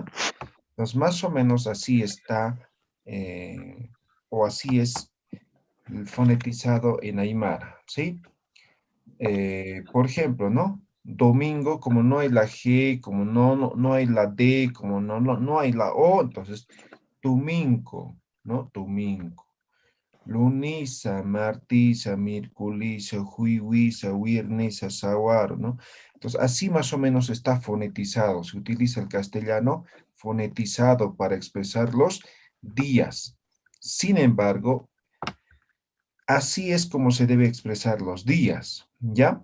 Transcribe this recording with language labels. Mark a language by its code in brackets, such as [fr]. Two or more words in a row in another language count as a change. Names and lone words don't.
[es] Entonces, más o menos así está, o así es el fonetizado en Aymara, ¿sí? Por ejemplo, ¿no? Domingo, como no hay la G, como no hay la D, como no hay la O, entonces, domingo, ¿no? Domingo. [ay] Lunisa, martisa, miércolisa, juivisa, [es] viernes, sábado, ¿no? Entonces, así más o menos está fonetizado. Se utiliza el castellano fonetizado para expresar los días. Sin embargo, así es como se debe expresar los días, ¿ya?